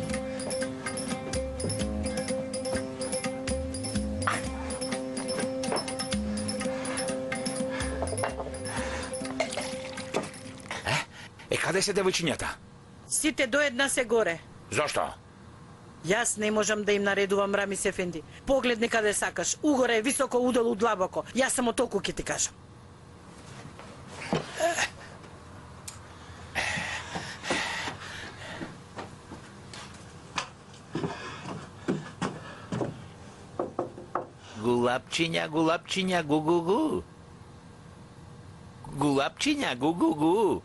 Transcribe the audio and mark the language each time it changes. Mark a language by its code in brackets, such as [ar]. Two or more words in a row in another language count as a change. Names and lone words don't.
[mk] Каде се девојчињата? Сите до една се горе. Зошто? Јас не можам да им наредувам, Рамис Ефенди. Погледни каде сакаш. Угоре е високо, удолу длабоко. Јас само толку ќе ти кажам. Гулапчиња, гулапчиња, гу-гу-гу. Гулапчиња, гу-гу-гу.